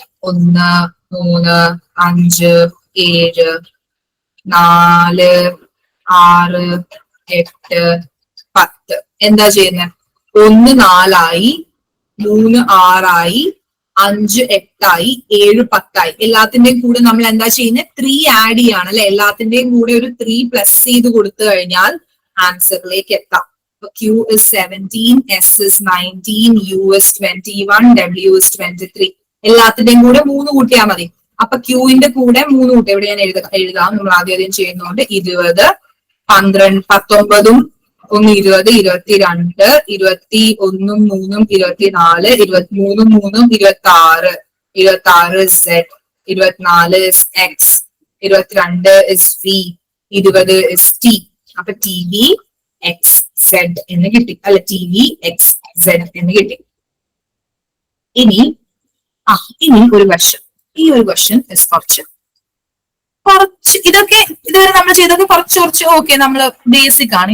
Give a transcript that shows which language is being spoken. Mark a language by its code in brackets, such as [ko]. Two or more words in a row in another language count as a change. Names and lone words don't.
[ml] 1, 3, 5, 7, 4, 6, 8, 10. എന്താ ചെയ്യുന്നത്, 1 4 3 6 5 8 7 10. എല്ലാത്തിന്റെയും കൂടെ നമ്മൾ എന്താ ചെയ്യുന്നത്, 3 ആഡ് ചെയ്യാണ് അല്ലെ. എല്ലാത്തിന്റെയും കൂടെ ഒരു 3 പ്ലസ് ചെയ്ത് കൊടുത്തു കഴിഞ്ഞാൽ ആൻസറിലേക്ക് എത്താം. [en] Q is 17, S is 19, U is 21, W is 23. [ml] എല്ലാത്തിന്റെയും കൂടെ 3 കൂട്ടിയാൽ മതി. അപ്പൊ Qന്റെ കൂടെ 3 കൂട്ടി ഇവിടെ ഞാൻ എഴുതാം. നമ്മൾ ആദ്യം ചെയ്യുന്നതുകൊണ്ട് 20, 12, 19, 1 20, 22, 21 3 24, 23 3 26, [en] 26 is Z, 24 is X, 22 is V, 20 is T. [ml] അപ്പൊ TV X Z എന്ന് കിട്ടി, അല്ല TV X Z എന്ന് കിട്ടി. ഇനി ഒരു ക്വസ്റ്റ്യൻ. ഈ ഒരു ക്വസ്റ്റ്യൻ കുറച്ച് ഇതൊക്കെ ഇതുവരെ നമ്മൾ ചെയ്തൊക്കെ കുറച്ച് ഓക്കെ, നമ്മൾ ബേസിക് ആണ്.